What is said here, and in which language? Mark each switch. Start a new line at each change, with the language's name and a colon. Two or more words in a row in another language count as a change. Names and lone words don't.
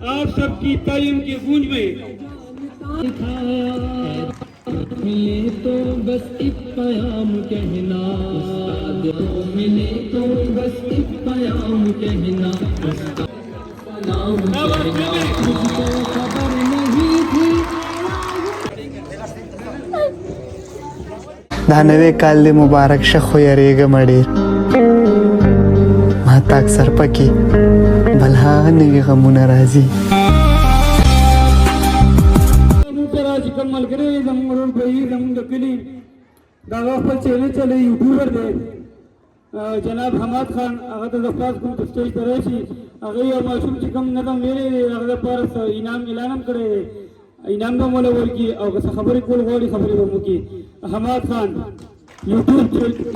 Hindi: आप सबकी तालीम की गूंज में मिले तो बस एक प्याम कहना मिले तो बस एक प्याम कहना खबर नहीं थी
Pashto: دا نوی کال دې مبارک شه خو یریږم ډېر ما ته اکثر پکې بل هغه نوي غمونه راځي موږ سره چې کوم ملګری زموږ ورور بهیر زموږ د کلي د هغه خپل چینل چلی یوټیوبر دی جناب حماد خان هغه ته زه خلاص کوم چې سټیج ته راشي هغه یو ماشوم چې کوم نظم ویلی دی هغه دپاره انعام اعلان هم کړی دی انعام به مولا ورکړي او که څه خبرې کول غواړي خبرې به مو کړي حماد خان یوټیوبر